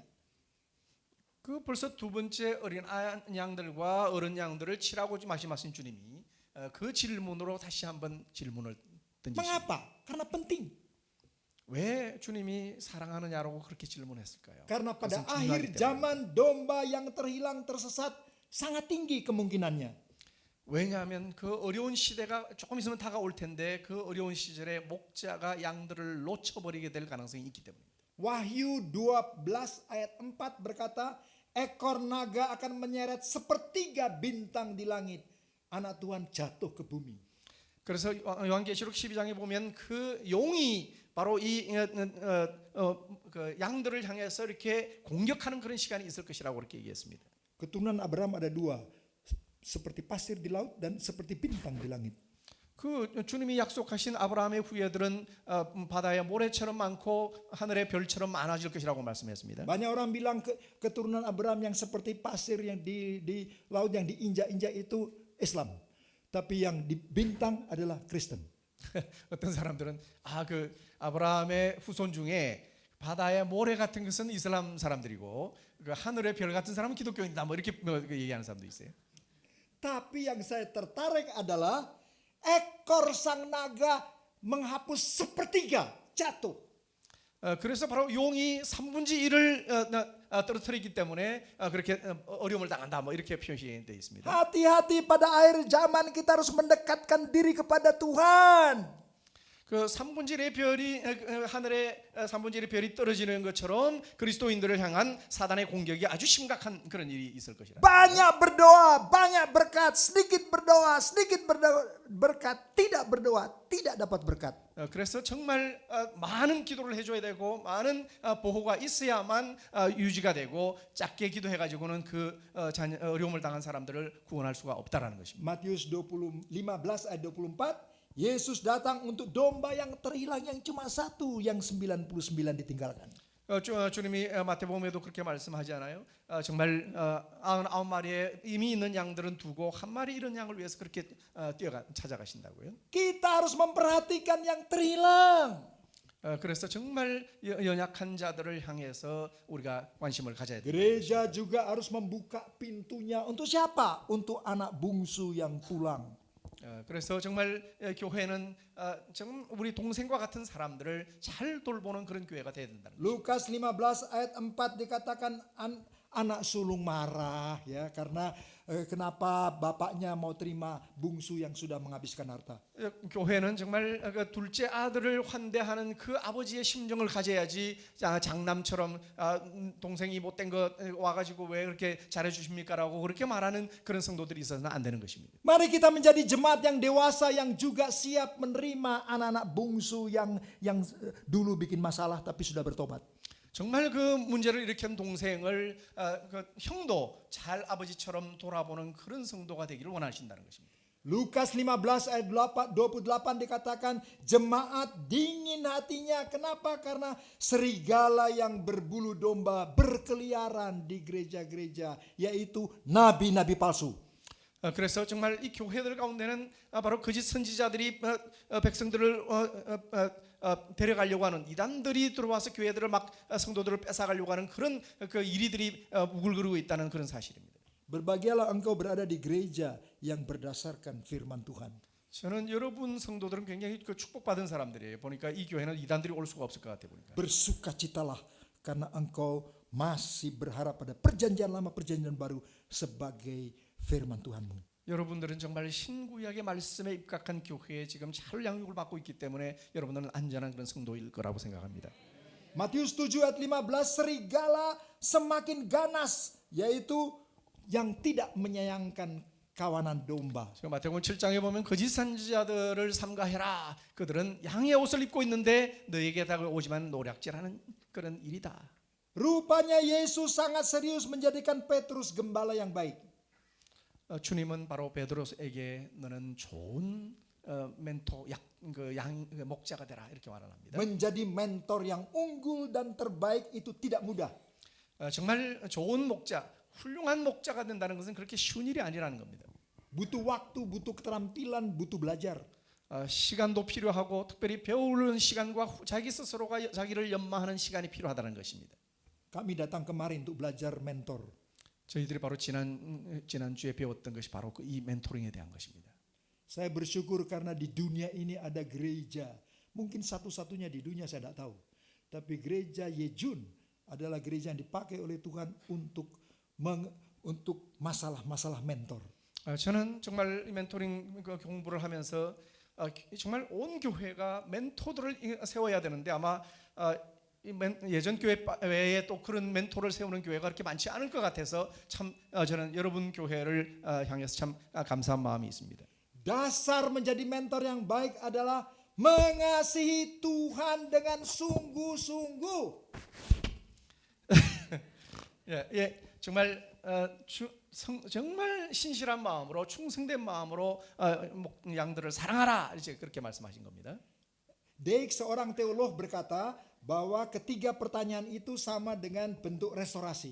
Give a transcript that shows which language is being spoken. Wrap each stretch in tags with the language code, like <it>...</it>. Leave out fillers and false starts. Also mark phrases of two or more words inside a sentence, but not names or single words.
<ko>그 벌써 두 번째 어린 양들과 어른 양들을 치라고 말씀하신 주님이 그 질문으로 다시 한번 질문을 던지십니다.</ko> <id>Mengapa? Karena penting.</id> <ko>왜 주님이 사랑하느냐라고 그렇게 질문했을까요?</ko> <id>Karena pada</id> <ko>그것은</ko> <id>akhir</id> <ko>중요하기 때문에.</ko> <id>zaman domba yang terhilang tersesat sangat tinggi kemungkinannya.</id> <ko>왜냐하면 그 어려운 시대가 조금 있으면 다가올 텐데 그 어려운 시절에 목자가 양들을 놓쳐버리게 될 가능성이 있기 때문입니다.</ko> <id>Wahyu 12 ayat 4 berkata, ekor naga akan menyeret sepertiga bintang di langit. Anak Tuhan jatuh ke bumi.</id> <ko>그래서 요한계시록 12장에 보면 그 용이 바로 이 그 양들을 향해서 이렇게 공격하는 그런 시간이 있을 것이라고 그렇게 얘기했습니다.</ko> <id>Keturunan Abraham ada 2, seperti pasir di laut dan seperti bintang di langit.</id> <ko>그 주님이 약속하신 아브라함의 후예들은 바다의 모래처럼 많고 하늘의 별처럼 많아질 것이라고 말씀했습니다.</ko> <id>Banyak orang bilang keturunan Abraham yang seperti pasir yang di laut yang diinjak-injak itu Islam. Tapi yang di bintang adalah Kristen.</id> <ko>어떤 사람들은 그 아브라함의 후손 중에 바다의 모래 같은 것은 이슬람 사람들이고 그 하늘의 별 같은 사람은 기독교인이다 뭐 이렇게 얘기하는 사람도 있어요.</ko> <id>Tapi yang saya tertarik adalah ekor sang naga menghapus sepertiga jatuh.</id> <ko>그래서 바로 용이 3분의 1을 떨어뜨리기 때문에 그렇게 어려움을 당한다 뭐 이렇게 표시되어 있습니다.</ko> <id>Hati-hati pada akhir zaman kita harus mendekatkan diri kepada Tuhan.</id> <ko>그 3분의 1의 별이 하늘에 3분의 1의 별이 떨어지는 것처럼 그리스도인들을 향한 사단의 공격이 아주 심각한 그런 일이 있을 것이라.</ko> <id>Banyak berdoa, banyak berkat, sedikit berkat, tidak berdoa, tidak dapat berkat.</id> <ko>그래서 정말 많은 기도를 해줘야 되고 많은 보호가 있어야만 유지가 되고 작게 기도해가지고는 그 어려움을 당한 사람들을 구원할 수가 없다라는 것입니다.</ko> <id>Matius 15 ayat 24, Yesus datang untuk domba yang terhilang yang cuma satu, yang 99 ditinggalkan.</id> <ko>주님이 마태복음에도 그렇게 말씀하지 않아요? 정말 99마리에 이미 있는 양들은 두고 한 마리 잃은 양을 위해서 그렇게 찾아가신다고요.</ko> <id>Kita harus memperhatikan yang terhilang.</id> <ko>그래서 정말 연약한 자들을 향해서 우리가 관심을 가져야 됩니다.</ko> <id>Gereja juga harus membuka pintunya untuk siapa? Untuk anak bungsu yang pulang.</id> <ko>그래서 정말 교회는 정말 우리 동생과 같은 사람들을 잘 돌보는 그런 교회가 되어야 된다는 거죠.</ko> <id>Lukas 15 ayat 4 dikatakan anak sulung marah ya karena kenapa bapaknya mau terima bungsu yang sudah menghabiskan harta.</id> <ko>교회는 정말 그 둘째 아들을 환대하는 그 아버지의 심정을 가져야지 장남처럼 동생이 못된 거 와가지고 왜 그렇게 잘해주십니까라고 그렇게 말하는 그런 성도들이 있어서는 안 되는 것입니다.</ko> <id>Mari kita menjadi jemaat yang dewasa yang juga siap menerima anak-anak bungsu yang dulu bikin masalah tapi sudah bertobat.</id> <ko>정말 그 문제를 일으킨 동생을 그 형도 잘 아버지처럼 돌아보는 그런 성도가 되기를 원하신다는 것입니다.</ko> <id>Lukas 15 ayat 28 dikatakan jemaat dingin hatinya. Kenapa? Karena serigala yang berbulu domba berkeliaran di gereja-gereja, yaitu nabi-nabi palsu.</id> <ko>그래서 정말 이 교회들 가운데는 바로 거짓 선지자들이 백성들을 데려가려고 하는 이단들이 들어와서 교회들을 막 성도들을 뺏어가려고 하는 그런 그 일이들이 우글거리고 있다는 그런 사실입니다.</ko> <id>Berbahagialah engkau berada di gereja yang berdasarkan firman Tuhan.</id> <ko>저는 여러분 성도들은 굉장히 그 축복받은 사람들이에요. 보니까 이 교회는 이단들이 올 수가 없을 것 같아 보니까.</ko> <id>Bersukacitalah karena engkau masih berharap pada perjanjian lama perjanjian baru sebagai firman Tuhanmu.</id> <ko>여러분들은 정말 신구약의 말씀에 입각한 교회에 지금 잘 양육을 받고 있기 때문에 여러분들은 안전한 그런 성도일 거라고 생각합니다.</ko> <id>Matius 7 ayat 15 serigala semakin ganas, yaitu yang tidak menyayangkan kawanan domba.</id> <ko>지금 마태복음 7장에 보면 거짓 선지자들을 삼가해라. 그들은 양의 옷을 입고 있는데 너에게 다가오지만 노략질하는 그런 일이다.</ko> <id>Rupanya Yesus sangat serius menjadikan Petrus gembala yang baik.</id> <ko>주님은 바로 베드로에게 너는 좋은 멘토 목자가 되라 이렇게 말을 합니다.</ko> <id>Menjadi mentor yang unggul dan terbaik itu tidak mudah.</id> <ko>정말 좋은 목자, 훌륭한 목자가 된다는 것은 그렇게 쉬운 일이 아니라는 겁니다.</ko> <id>Butuh waktu, butuh keterampilan, butuh belajar.</id> <ko>시간도 필요하고 특별히 배우는 시간과 자기 스스로가 자기를 연마하는 시간이 필요하다는 것입니다.</ko> <id>Kami datang kemarin untuk belajar mentor.</id> <ko>저희들이 바로 지난주에 배웠던 것이 바로 이 멘토링에 대한 것입니다.</ko> <id>Saya bersyukur karena di dunia ini ada gereja. Mungkin satu-satunya di dunia saya tidak tahu. Tapi gereja Yejun adalah gereja yang dipakai oleh Tuhan untuk masalah-masalah mentor.</id> <ko>저는 정말 멘토링 공부를 하면서 정말 온 교회가 멘토들을 세워야 되는데 아마 예전 교회 외에 또 그런 멘토를 세우는 교회가 그렇게 많지 않을 것 같아서 참 저는 여러분 교회를 향해서 참 감사한 마음이 있습니다.</ko> <id>Dasar menjadi mentor yang baik adalah mengasihi Tuhan dengan sungguh-sungguh.</id> <ko>정말 정말 신실한 마음으로 충성된 마음으로 양들을 사랑하라 이제 그렇게 말씀하신 겁니다.</ko> <id>Dijk, seorang teolog berkata bahwa ketiga pertanyaan itu sama dengan bentuk restorasi.</id>